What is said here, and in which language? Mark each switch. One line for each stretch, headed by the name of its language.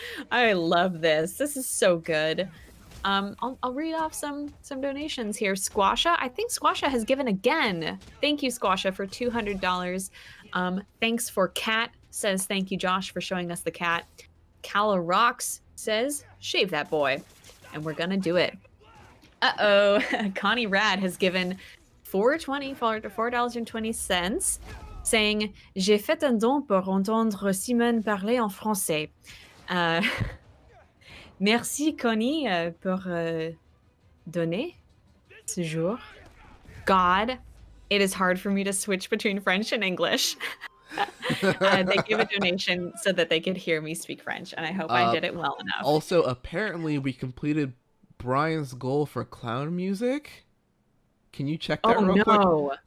English: I love this. This is so good. I'll read off some donations here. Squasha, I think Squasha has given again. Thank you, Squasha, for $200. Thanks for Cat, says thank you, Josh, for showing us the cat. Cala Rocks says shave that boy, and we're gonna do it. Uh-oh, Connie Rad has given $4.20, saying
French: j'ai fait un don pour entendre Simone parler en français. Merci Connie pour donner ce jour.
English: God, it is hard for me to switch between French and English. They gave a donation so that they could hear me speak French, and I hope I did it well enough. Also, apparently we completed Brian's goal for clown music. Can you check that real quick?